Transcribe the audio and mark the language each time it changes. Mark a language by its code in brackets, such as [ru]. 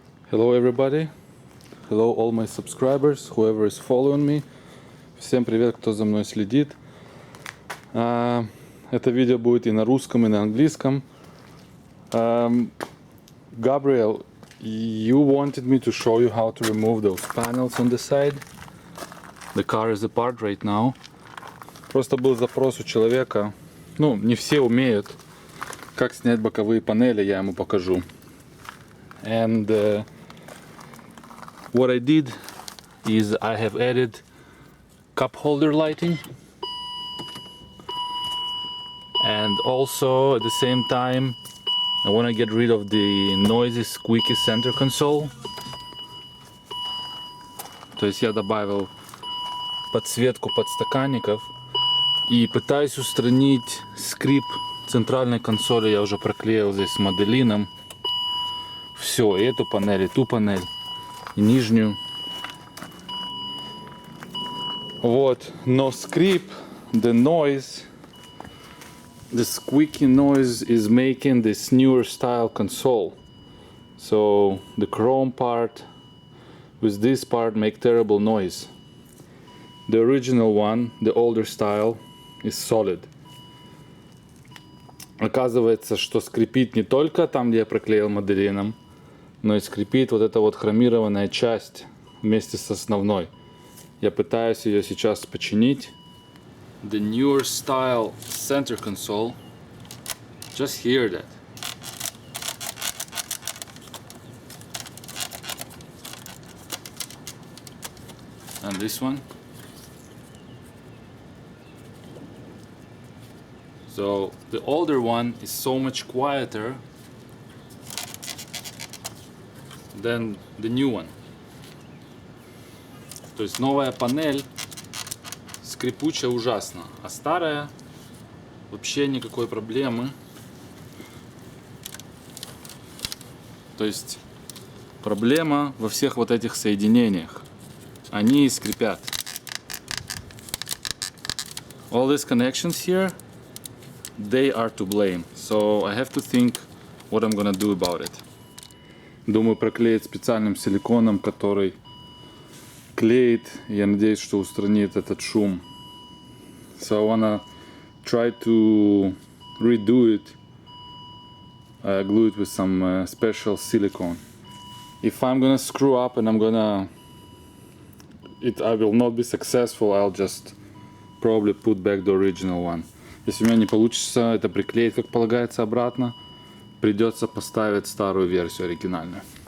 [en] Hello everybody, hello all my subscribers, whoever is following me. [ru] Всем привет, кто за мной следит. Это видео будет и на русском, и на английском. [en] Gabriel, you wanted me to show you how to remove those panels on the side. The car is apart right now. [ru] Просто был запрос у человека. Ну, не все умеют. Как снять боковые панели, я ему покажу. [en] And what I did is I have added cup holder lighting, and also at the same time I want to get rid of the noisy squeaky center console. [ru] То есть я добавил подсветку подстаканников и пытаюсь устранить скрип центральной консоли. Я уже проклеил здесь моделином. Все, и эту панель, и ту панель, и нижнюю. Вот, но скрип, [en] the noise, the squeaky noise is making this newer style console. So the chrome part with this part make terrible noise. The original one, the older style, is solid. [ru] Оказывается, что скрипит не только там, где я проклеил моделином, но и скрипит вот эта вот хромированная часть вместе с основной. Я пытаюсь ее сейчас починить. [en] The newer style center console. Just hear that. And this one. So the older one is so much quieter than the new one. [ru] То есть новая панель скрипучая ужасно, а старая вообще никакой проблемы. То есть проблема во всех вот этих соединениях. Они скрипят. [en] All these connections here, they are to blame. So I have to think what I'm gonna do about it. [ru] Думаю проклеить специальным силиконом, который клеит. Я надеюсь, что устранит этот шум. [en] So I wanna try to redo it. Glue it with some special silicone. If I'm gonna screw up and I will not be successful, I'll just probably put back the original one. [ru] Если у меня не получится это приклеить, как полагается, обратно, придется поставить старую версию оригинальную.